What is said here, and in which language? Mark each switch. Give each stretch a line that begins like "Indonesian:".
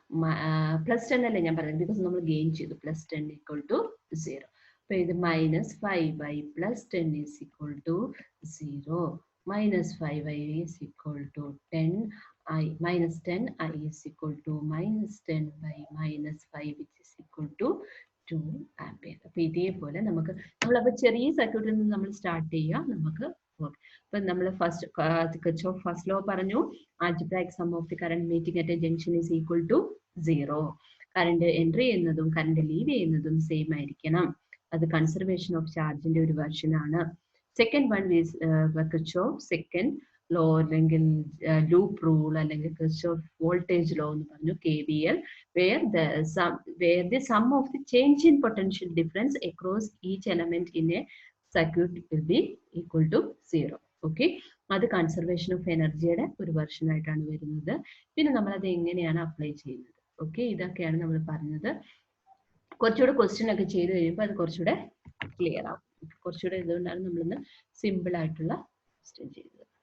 Malayalam: +10 അല്ലേ ഞാൻ പറഞ്ഞത്, ബിക്കോസ് നമ്മൾ ഗെയിൻ ചെയ്തു.
English: +10 = 0. അപ്പൊ ഇത് -5y +10 is equal to 0. -5y is equal to 10i. -10i is equal to -10 by -5 which is equal to 2 ampere.
Malayalam: അപ്പൊ ഇതേപോലെ നമ്മളപ്പോ ചെറിയ സർക്യൂട്ടിൽ നിന്ന് നമ്മൾ സ്റ്റാർട്ട് ചെയ്യാം. നമുക്ക് അപ്പൊ നമ്മൾ Kirchhoff first law പറഞ്ഞു,
English: algebraic sum of the current meeting at a junction is equal to 0.
Malayalam: Current entry ചെയ്യുന്നതും കറണ്ട് ലീവ് ചെയ്യുന്നതും സെയിം ആയിരിക്കണം. അത് കൺസർവേഷൻ ഓഫ് ചാർജിന്റെ ഒരു വെർഷൻ ആണ്.
English: Second one is Kirchhoff second law അല്ലെങ്കിൽ loop rule അല്ലെങ്കിൽ Kirchhoff voltage law എന്ന് പറഞ്ഞു, KVL, where the sum of the change in potential difference across each element in a circuit will be equal to 0.
Malayalam: Okay, അത് conservation of എനർജിയുടെ ഒരു version ആയിട്ടാണ് വരുന്നത്. പിന്നെ നമ്മൾ അത് എങ്ങനെയാണ് അപ്ലൈ ചെയ്യുന്നത്? ഓക്കെ, ഇതൊക്കെയാണ് നമ്മൾ പറഞ്ഞത്. കുറച്ചുകൂടെ ക്വസ്റ്റ്യൻ ഒക്കെ ചെയ്ത് കഴിയുമ്പോൾ അത് കുറച്ചുകൂടെ ക്ലിയർ ആവും. കുറച്ചുകൂടെ ഇതുകൊണ്ടാണ് നമ്മളിന്ന് സിമ്പിൾ ആയിട്ടുള്ള ക്വസ്റ്റ്യൻ ചെയ്യുന്നത്.